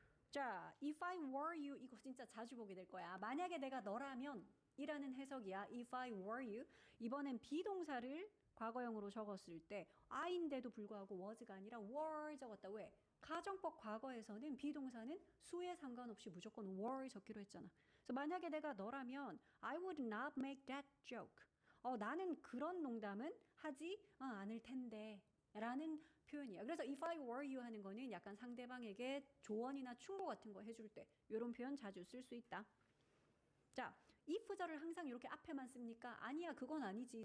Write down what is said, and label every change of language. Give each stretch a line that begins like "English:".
Korean: 자,
English: if I were you
Korean: 이거 진짜 자주 보게 될 거야. 만약에 내가 너라면 이라는 해석이야.
English: if I were you
Korean: 이번엔 비동사를 과거형으로 적었을 때 I인데도 불구하고 was가 아니라 were 적었다. 왜? 가정법 과거에서는 비동사는 수에 상관없이 무조건 were 적기로 했잖아. 그래서 만약에 내가 너라면
English: I would not make that joke.
Korean: 나는 그런 농담은 하지 않을 텐데 라는 표현이야. 그래서
English: if I were you
Korean: 하는 거는 약간 상대방에게 조언이나 충고 같은 거 해줄 때 이런 표현 자주 쓸 수 있다. 자, if절을 항상 이렇게 앞에만 씁니까? 아니야, 그건 아니지.